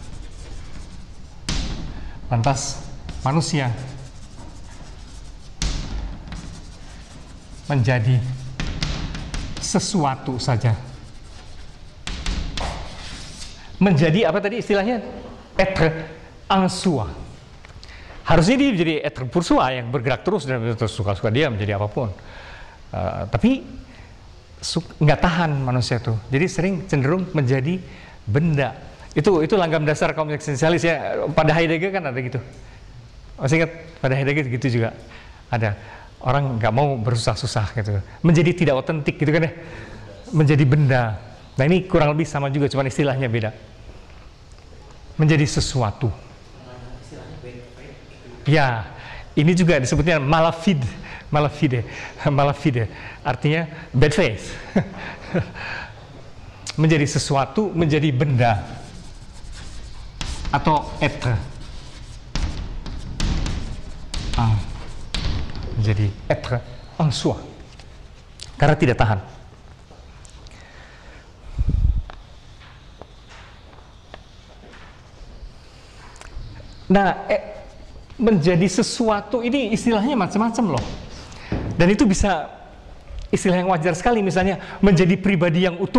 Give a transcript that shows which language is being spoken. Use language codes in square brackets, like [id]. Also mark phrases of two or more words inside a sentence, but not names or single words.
[id] Lantas manusia menjadi sesuatu saja. Menjadi apa tadi istilahnya? [fr] Être en soi. [id] Harusnya dia menjadi [fr] être pour soi [id] yang bergerak terus dan suka-suka dia menjadi apapun. Tapi nggak tahan manusia itu. Jadi sering cenderung menjadi benda. Itu langgam dasar kaum eksistensialis ya. Pada Heidegger kan ada gitu. Masih ingat pada Heidegger gitu juga ada. Orang nggak mau bersusah-susah gitu, menjadi tidak otentik gitu kan ya, menjadi benda. Nah ini kurang lebih sama juga, cuma istilahnya beda. Menjadi sesuatu. Ya, ini juga disebutnya malafide, artinya [en] bad faith. [id] Menjadi sesuatu, menjadi benda, atau être. Menjadi [fr] être en soi, [id] karena tidak tahan. Nah, menjadi sesuatu ini istilahnya macam-macam loh, dan itu bisa istilah yang wajar sekali, misalnya menjadi pribadi yang utuh.